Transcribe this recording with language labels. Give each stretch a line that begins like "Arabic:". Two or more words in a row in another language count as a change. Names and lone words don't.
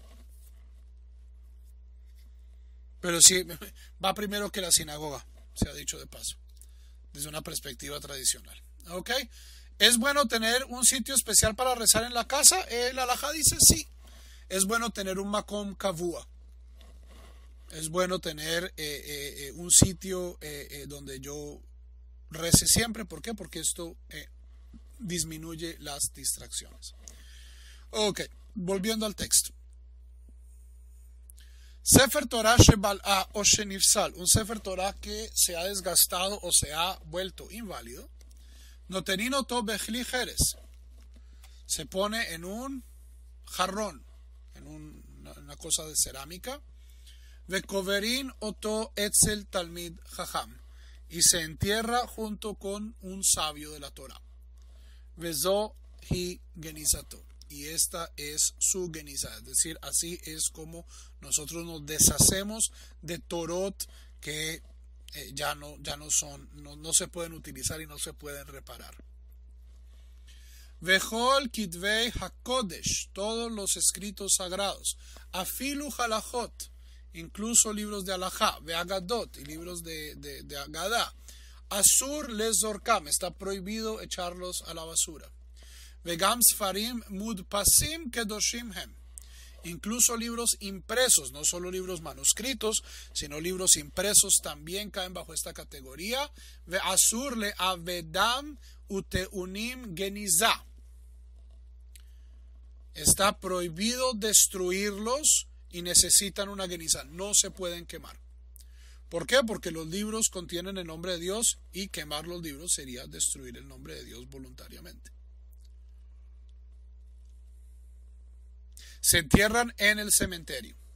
Spanish: Pero sí, va primero que la sinagoga, se ha dicho de paso, desde una perspectiva tradicional. ¿Ok? ¿Es bueno tener un sitio especial para rezar en la casa? El halajá dice sí. Es bueno tener un
Hebrew: מקום קבוע.
Spanish: Es bueno tener un sitio donde yo rece siempre. ¿Por qué? Porque esto disminuye las distracciones. Ok, volviendo al texto.
Hebrew: ספר תורה שבלה או שנפסל,
Spanish: un
Hebrew: ספר תורה
Spanish: que se ha desgastado o se ha vuelto inválido.
Hebrew: נותנין אותו בכלי חרס,
Spanish: se pone en un jarrón, en una cosa de cerámica.
Hebrew: וקוברין אותו אצל תלמיד חכם,
Spanish: y se entierra junto con un sabio de la Torah.
Hebrew: וזו היא גניזתו,
Spanish: y esta es su geniza, es decir, así es como nosotros nos deshacemos de Torot que ya no se pueden utilizar y no se pueden reparar.
Hebrew: וכל כתבי הקודש,
Spanish: todos los escritos sagrados,
Hebrew: אפילו הלכות,
Spanish: incluso libros de halajá, veagadot, y libros de agadá,
Hebrew: אסור לזורקם,
Spanish: está prohibido echarlos a la basura.
Hebrew: וגם ספרים מודפסים קדושים הם,
Spanish: incluso libros impresos, no solo libros manuscritos, sino libros impresos también caen bajo esta categoría.
Hebrew: ואסור לאבדם וטעונים גניזה,
Spanish: está prohibido destruirlos y necesitan una geniza, no se pueden quemar. ¿Por qué? Porque los libros contienen el nombre de Dios y quemar los libros sería destruir el nombre de Dios voluntariamente. Se entierran en el cementerio.